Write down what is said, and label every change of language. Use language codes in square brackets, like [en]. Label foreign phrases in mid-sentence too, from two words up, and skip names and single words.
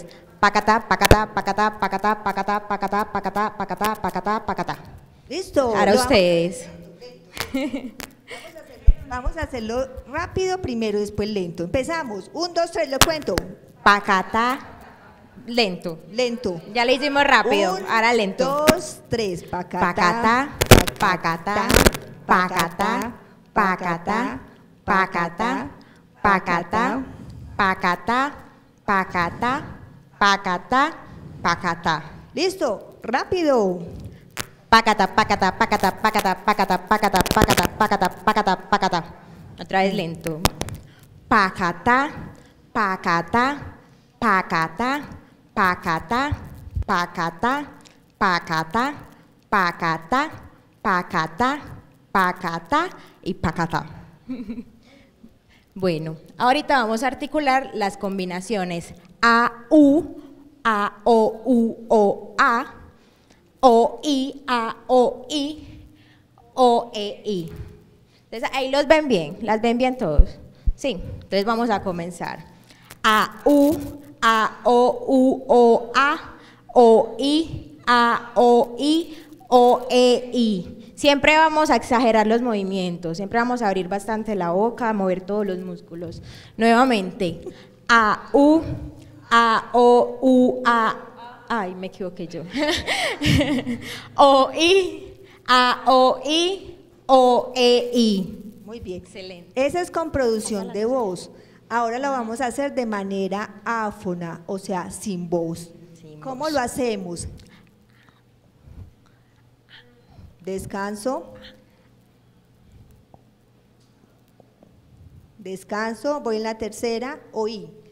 [es] Pacatá, pacatá, pacatá, pacatá, pacatá, pacatá, pacatá, pacatá, pacatá, pacatá. ¿Listo? Ahora Lo ustedes. Vamos a hacerlo rápido primero, después lento. Empezamos. 1, 2, 3, lo cuento. Pacatá, lento. Lento. Ya le hicimos rápido, 1, ahora lento. 2, 3. Pacatá, pacatá, pacatá, pacatá, pacatá, pacatá, pacatá, pacatá, pacatá, pacatá. ¿Listo? Rápido. Pacatá, pacatá, pacatá, pacatá, pacatá, pacatá, pacatá, pacatá, pacatá, pacatá. Otra vez lento. Pacatá, pacatá, pacatá, pacatá, pacatá, pacatá, pacatá, pacatá, pacatá y pacatá. Bueno, ahorita vamos a articular las combinaciones A, U, A, O, U, O, A, O, I, A, O, I, O, E, I. Entonces ahí los ven bien, las ven bien todos. Sí, entonces vamos a comenzar. A, U, A, O, U, O, A, O, I, A, O, I, O, E, I. Siempre vamos a exagerar los movimientos, siempre vamos a abrir bastante la boca, a mover todos los músculos. Nuevamente, A, U, A, O, U, A, ay, me equivoqué yo. O, I, A, O, I, O, E, I. Muy bien. Excelente. Esa es con producción de voz. Ahora lo vamos a hacer de manera áfona, o sea, sin voz. Sin ¿Cómo voz. lo hacemos? Descanso. Descanso, voy en la tercera, oí.